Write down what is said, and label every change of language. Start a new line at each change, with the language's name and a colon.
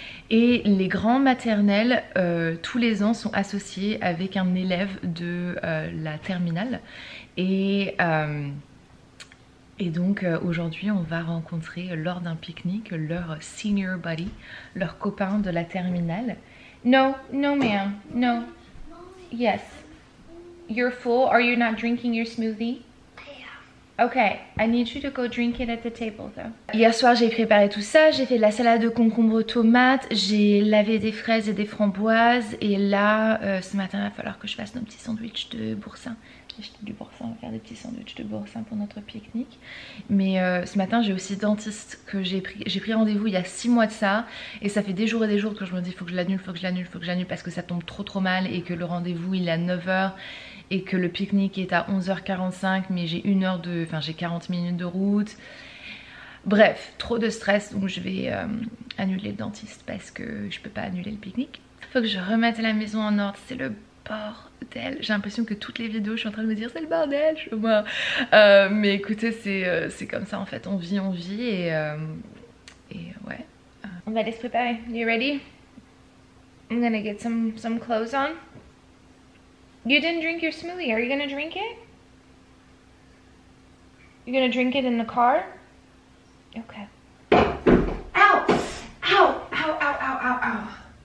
French: Et les grands maternels, tous les ans, sont associés avec un élève de la terminale. Et donc aujourd'hui, on va rencontrer lors d'un pique-nique leur senior buddy, leur copain de la terminale.
English: No, no ma'am, no. Yes. You're full? Are you not drinking your smoothie? Okay, I need you to go drink it at the table though.
French: Hier soir j'ai préparé tout ça, j'ai fait de la salade de concombre tomates, j'ai lavé des fraises et des framboises et là ce matin il va falloir que je fasse nos petits sandwichs de boursin. J'ai acheté du boursin, on va faire des petits sandwichs de boursin pour notre pique-nique. Mais ce matin j'ai aussi dentiste que j'ai pris rendez-vous il y a 6 mois de ça et ça fait des jours et des jours que je me dis faut que je l'annule, faut que je l'annule, faut que je l'annule parce que ça tombe trop mal et que le rendez-vous il est à 9 h. Et que le pique-nique est à 11h45 mais j'ai j'ai 40 minutes de route. Bref, trop de stress donc je vais annuler le dentiste parce que je peux pas annuler le pique-nique. Faut que je remette la maison en ordre, c'est le bordel. J'ai l'impression que toutes les vidéos je suis en train de me dire c'est le bordel chez moi. Mais écoutez c'est comme ça en fait, on vit et ouais. On va aller se préparer.
English: You ready? I'm gonna get some clothes on. You didn't drink your smoothie. Are you gonna drink it? You're gonna drink it in the car? Okay. Ow! Ow! Ow! Ow! Ow! Ow!